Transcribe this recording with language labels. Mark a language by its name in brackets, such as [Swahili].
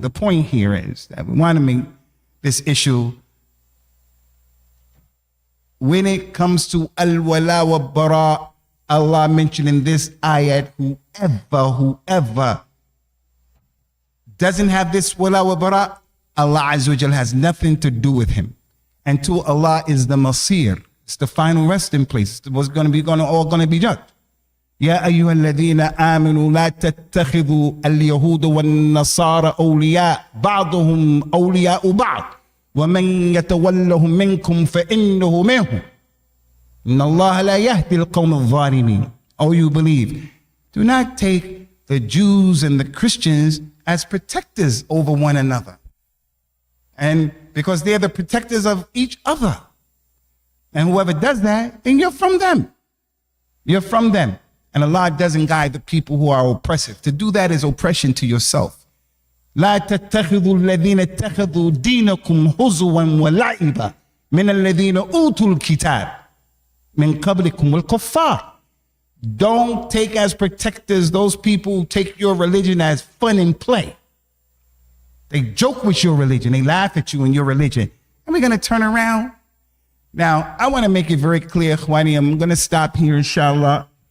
[English] The point here is that we want to make this issue, when it comes to Al-Walaa wa Baraa, Allah mentioned in this ayat, whoever doesn't have this Walaa wa Baraa, Allah Azza wa Jal has nothing to do with him. And to Allah is the Masir. It's the final resting place. It's what's all going to be judged. [Arabic] يا أيها الذين آمنوا لا تتخذوا اليهود والنصارى أولياء بعضهم أولياء بعض ومن يتولهم منكم فإنه منهم إن الله لا يهدي القوم الظالمين. [English] Oh, you believe, do not take the Jews and the Christians as protectors over one another. And because they're the protectors of each other. And whoever does that, then you're from them. You're from them. And Allah doesn't guide the people who are oppressive. To do that is oppression to yourself. [Arabic] لا تتخذوا الذين اتخذوا دينكم هزوا ولعبا من الذين أوتوا الكتاب من قبلكم والكفار. [English] Don't take as protectors those people who take your religion as fun and play. They joke with your religion. They laugh at you and your religion. And we're going to turn around. Now, I want to make it very clear, Khwani, I'm going to stop here, inshallah.